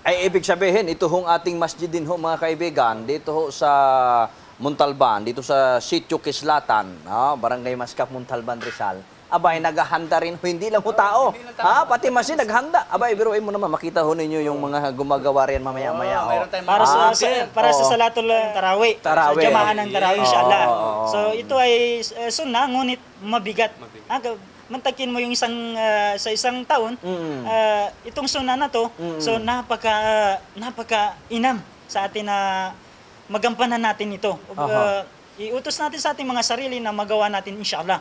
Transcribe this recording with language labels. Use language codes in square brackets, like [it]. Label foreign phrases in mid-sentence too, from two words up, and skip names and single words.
[tl] Ay ibig sabihin, ito hong ating masjid din ho, mga kaibigan, dito ho sa Montalban, dito sa Sitio Kislatan, Barangay Mascap, Montalban, Rizal. abay, naghahanda rin ho, hindi lang ho tao. hindi lang tao. Pati machine naghanda. Abay, biruin mo naman, makita ho ninyo yung mga gumagawa rin mamaya-maya. Meron tayong Para mga para sa [ar] صلاة التراويح. [tl] Tarawih. Sa jamaah ng tarawih, inshallah. Oo. So ito ay sunnah, ngunit mabigat. Mantakin mo yung sa isang taon, itong sunnah na to, so napaka inam sa atin na magampanan natin ito. Iutos natin sa ating mga sarili na magawa natin inshallah